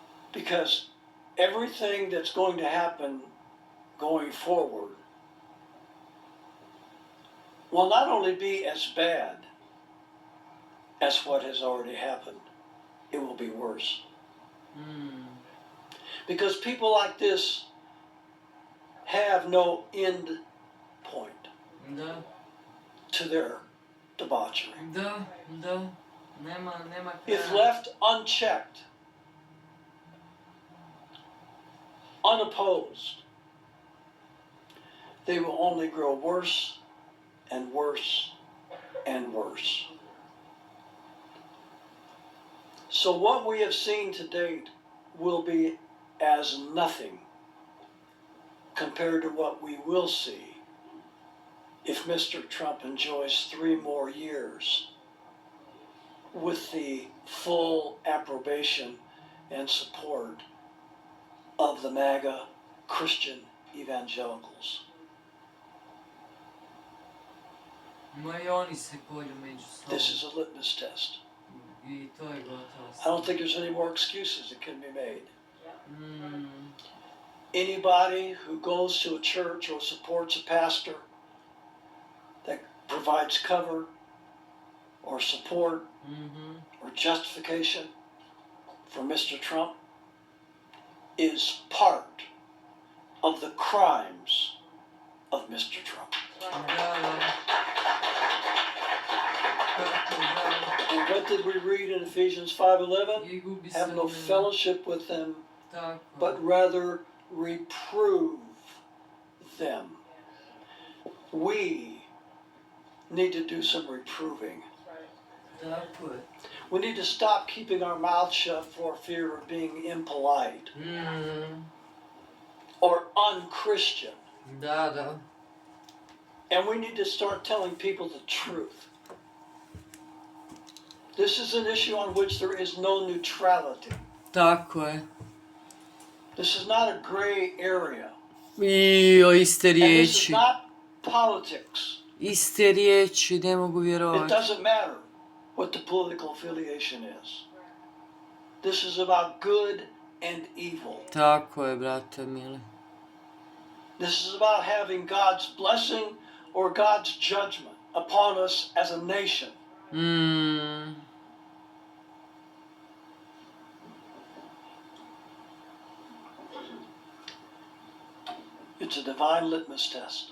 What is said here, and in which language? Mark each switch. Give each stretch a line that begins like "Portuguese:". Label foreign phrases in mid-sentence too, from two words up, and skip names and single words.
English: Because everything that's going to happen going forward will not only be as bad as what has already happened, it will be worse. Because people like this have no end point
Bosnian: Da,
English: to their debauchery.
Bosnian: da, da. Nema
English: If
Bosnian: kraja.
English: left unchecked, unopposed, they will only grow worse and worse and worse. So what we have seen to date will be as nothing compared to what we will see if Mr. Trump enjoys 3 more years with the full approbation and support of the MAGA Christian evangelicals.
Bosnian: Ma I oni se kolju među
English: This
Bosnian: sobom.
English: is a litmus test.
Bosnian: I to je gotovo.
English: I don't think there's any more excuses that can be made. Mm, Anybody who goes to a church or supports a pastor that provides cover or support or justification for Mr. Trump is part of the crimes of Mr. Trump.
Bosnian: Da, da. Tako, da.
English: And what did we read in Ephesians 5:11?
Bosnian: I gubi se
English: Have no
Bosnian: u njemu.
English: fellowship with them,
Bosnian: Tako.
English: but rather reprove them. We need to do some reproving.
Bosnian: Tako je.
English: We need to stop keeping our mouth shut for fear of being impolite or unchristian.
Bosnian: Da, da.
English: And we need to start telling people the truth. This is an issue on which there is no neutrality.
Bosnian: Tako je.
English: This is not a gray area.
Bosnian: Ijo, iste
English: And this is
Bosnian: riječi.
English: not politics.
Bosnian: Iste riječi, ne mogu
English: It
Bosnian: vjerovati.
English: doesn't matter what the political affiliation is. This is about good and evil.
Bosnian: Tako je, brate mili.
English: This is about having God's blessing or God's judgment upon us as a nation. It's a divine litmus test.